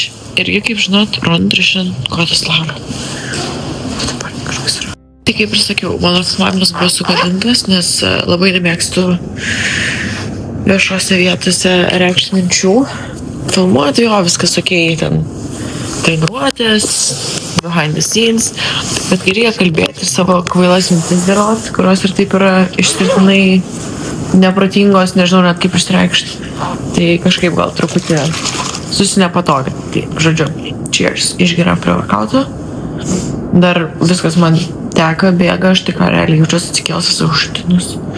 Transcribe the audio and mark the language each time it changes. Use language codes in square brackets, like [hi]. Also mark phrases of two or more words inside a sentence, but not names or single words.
[lt] Irgi, kaip žinot, Rondrišin Kotislava. Dabar kažkas yra. Tai kaip ir sakiau, mano filmavimas buvo sugadintas, nes labai nemėgstu viešose vietose reikšti minčių. Filmuoti jo, viskas okei, ten treniruotės, [en] behind the scenes, [lt] bet kai reikia kalbėti savo kvailas mintis dėliot, kurios ir taip yra išskirtinai neprotingos, nežinau net kaip išreikšti, tai kažkaip gal truputį susinepatogia. Tai, žodžiu, cheers, išgeriam prie workouto. Dar viskas man teka, bėga, aš tik realiai jaučiuosi atsikėlęs esu užtinus.